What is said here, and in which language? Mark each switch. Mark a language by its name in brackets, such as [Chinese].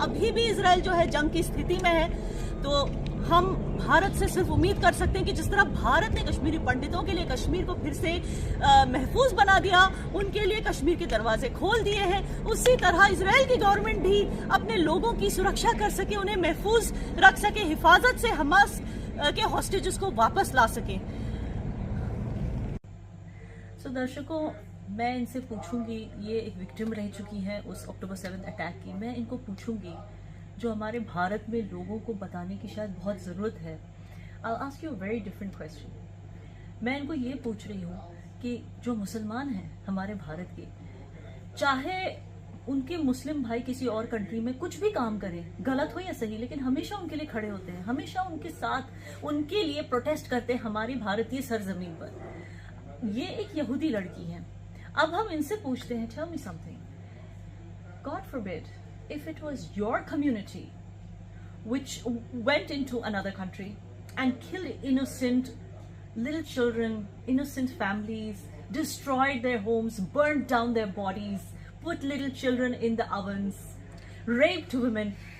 [Hindi] अभी भी इजराइल जो है जंग की स्थिति में है। तो हम भारत से सिर्फ उम्मीद कर सकते हैं कि जिस तरह भारत ने कश्मीरी पंडितों के लिए कश्मीर को फिर से महफूज बना दिया, उनके लिए कश्मीर के दरवाजे खोल दिए हैं, उसी तरह इजराइल की गवर्नमेंट भी अपने लोगों की सुरक्षा कर सके, उन्हें महफूज रख सके, हिफाजत से हमास के हॉस्टेजेस को वापस ला सके। दर्शकों, मैं इनसे पूछूंगी, ये एक विक्टिम रह चुकी है उस अक्टूबर 7 अटैक की। मैं इनको पूछूंगी जो हमारे भारत में लोगों को बताने की शायद बहुत ज़रूरत है। [English] I'll ask you a very different question. [Hindi] मैं इनको ये पूछ रही हूँ कि जो मुसलमान हैं हमारे भारत के, चाहे उनके मुस्लिम भाई किसी और कंट्री में कुछ भी काम करें, गलत हो या सही, लेकिन हमेशा उनके लिए खड़े होते हैं, हमेशा उनके साथ, उनके लिए प्रोटेस्ट करते हैं हमारी भारतीय सरजमीन पर। ये एक यहूदी लड़की है। अब हम इनसे पूछते हैं, [English] tell me something. God forbid, if it was your community which went into another country and killed innocent little children, innocent families, destroyed their homes, burned down their bodies, put little children in the ovens, raped women.